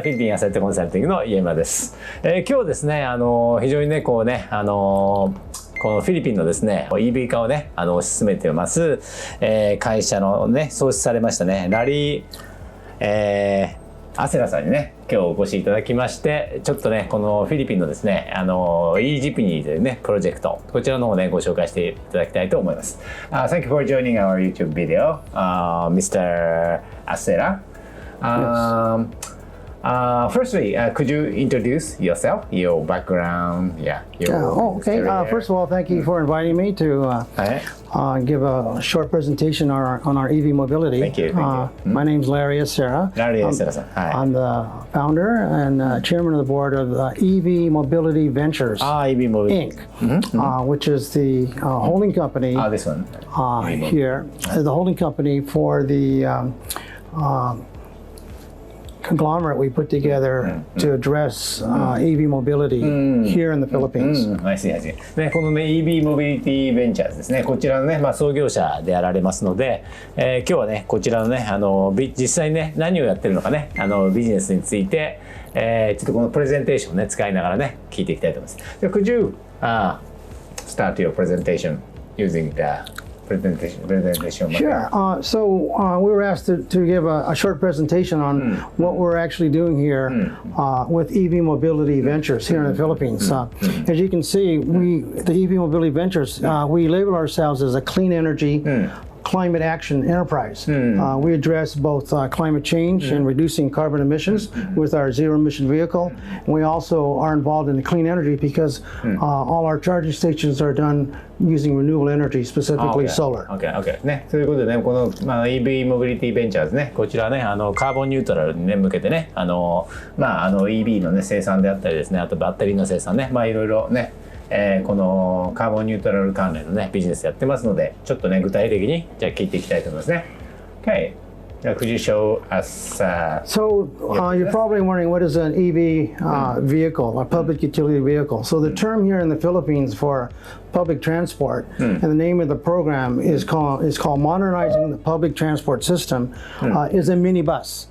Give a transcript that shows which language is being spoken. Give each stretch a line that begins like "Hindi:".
Japanese: フィリピンアセットコンサルティングの家村です。今日ですね、非常にね、このフィリピンのですね、EV 化をね、推し進めてます、会社のね、創出されましたね、ラリー、アセラさんにね、今日お越しいただきまして、ちょっとね、このフィリピンのですね、e ジプニーというね、プロジェクト、こちらの方をね、ご紹介していただきたいと思います。
English: Thank you for joining our YouTube video, Mr. Acera. Firstly, could you introduce yourself, your background? Okay. First of all, thank you for inviting me to give a short presentation on our EV mobility. Thank you. My name's Larry Acera. Larry Acera. I'm the founder and chairman of the board of EV Mobility Ventures, EV Mobility Inc., which is the holding company. This one. Here, the holding company for the conglomerate we put together to address EV mobility here in the Philippines. I see.
Japanese: ね、このね EV モビリティベンチャーズですね。こちらのね、創業者であられますので、今日はねこちらのね実際にね何をやってるのかねビジネスについて、ちょっとこのプレゼンテーションをね使いながらね聞いていきたいと思います。
English: Could you start your presentation using the presentation. Sure. So we were asked to give a short presentation on what we're actually doing here with EV Mobility Ventures here in the Philippines. As you can see, the EV Mobility Ventures, we label ourselves as a clean energy climate action enterprise. We address both climate change and reducing carbon emissions with our zero emission vehicle. And we also are involved in the clean energy because all our charging stations are done using renewable energy, specifically solar. Okay.
Japanese: ね、ということでね、この、EV モビリティベンチャーズね、こちらね、カーボンニュートラルに、ね、向けてね、EV のね、生産であったりですね、あとバッテリーの生産ね、いろいろね、このカーボンニュートラル関連のね、ビジネスやってますので、ちょっとね、具体的に、じゃあ聞いていきたいと思いますね。
English: Okay. Could you show us? So you're probably wondering what is an EV vehicle, a public utility vehicle. So the term here in the Philippines for public transport, and the name of the program is called Modernizing the Public Transport System, is a minibus.